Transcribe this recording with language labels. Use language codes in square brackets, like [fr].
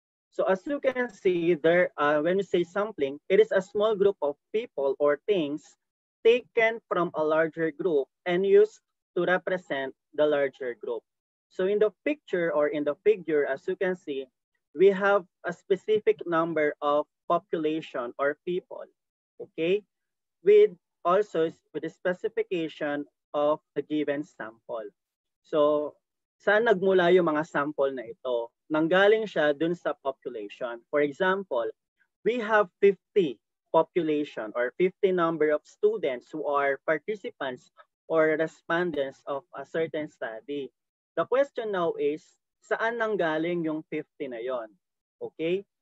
[en] So as you can see there, when you say sampling, it is a small group of people or things taken from a larger group and used to represent the larger group. So in the picture or in the figure, as you can see, we have a specific number of population or people, okay? With also with the specification of the given sample. [tl] So, saan nagmula yung mga sample na ito? Nanggaling siya dun sa population. [en] For example, we have 50 population or 50 number of students who are participants or respondents of a certain study. The question now is, [tl] saan nanggaling yung 50 na yon? [en] Okay?